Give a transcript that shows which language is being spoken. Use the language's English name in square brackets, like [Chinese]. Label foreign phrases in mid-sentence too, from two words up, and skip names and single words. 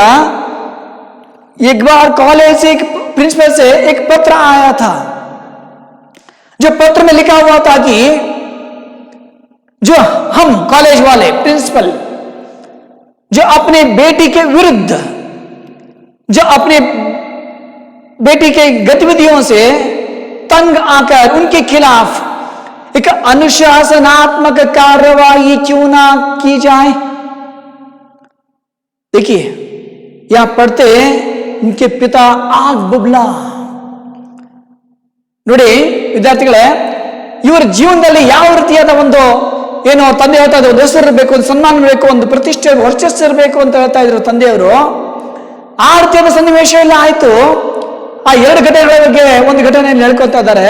[Hindi] एक बार कॉलेज से एक प्रिंसिपल से एक पत्र आया था, जो पत्र में लिखा हुआ था कि जो हम कॉलेज वाले प्रिंसिपल जो अपने बेटी के विरुद्ध, जो अपने बेटी के गतिविधियों से तंग आकर उनके खिलाफ एक अनुशासनात्मक कार्रवाई क्यों ना की जाए। देखिए यहां पढ़ते उनके पिता आग बुबला। [Kannada] ನೋಡಿ ವಿದ್ಯಾರ್ಥಿಗಳೇ, ಇವರ ಜೀವನದಲ್ಲಿ ಯಾವ ರೀತಿಯಾದ ಒಂದು ಏನೋ ತಂದೆ ಹೇಳ್ತಾ ಇದ್ರು, ಒಂದು ಹೆಸರು ಇರಬೇಕು, ಒಂದು ಸನ್ಮಾನ ಇರಬೇಕು, ಒಂದು ಪ್ರತಿಷ್ಠೆ ವರ್ಚಸ್ಸು ಇರಬೇಕು ಅಂತ ಹೇಳ್ತಾ ಇದ್ರು ತಂದೆಯವರು. ಆ ರೀತಿಯಾದ ಸನ್ನಿವೇಶ ಎಲ್ಲ ಆಯ್ತು. ಆ ಎರಡು ಘಟನೆಗಳ ಬಗ್ಗೆ ಒಂದು ಘಟನೆಯನ್ನು ಹೇಳ್ಕೊತಾ ಇದ್ದಾರೆ.